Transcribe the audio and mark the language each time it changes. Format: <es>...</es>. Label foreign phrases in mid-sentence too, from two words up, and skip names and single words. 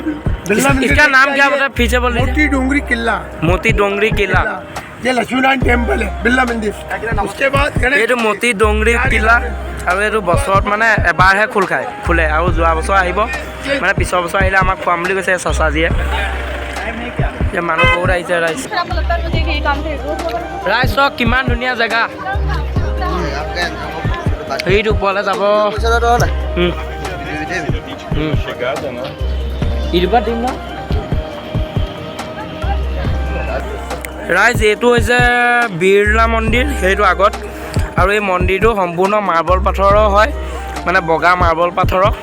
<hi>इसका नाम क्या बता पीछे बोल मोती डोंगरी किला मोती डोंगरी किला ये लक्ष्मीनारायण टेम्पल है बिरला मंदिर उसके बाद ये मोती डोंगरी किला</hi> <as>আৰু এইটো বছৰত মানে এবাৰহে খোলে আৰু যোৱা বছৰ আহিব মানে পিছৰ বছৰ আহিলে আমাক খুৱাম বুলি কৈছে চাচাজিয়ে যে মানুহ বহুত আহিছে ৰাইজ ৰাইজ চক কিমান ধুনীয়া জেগা সেইটো ওপৰলৈ যাব ৰাইজ এইটো হৈছে বিৰলা মন্দিৰ সেইটো আগত আৰু এই মন্দিৰটো সম্পূৰ্ণ মাৰ্বল পাথৰৰ হয় মানে বগা মাৰ্বল পাথৰৰ</as>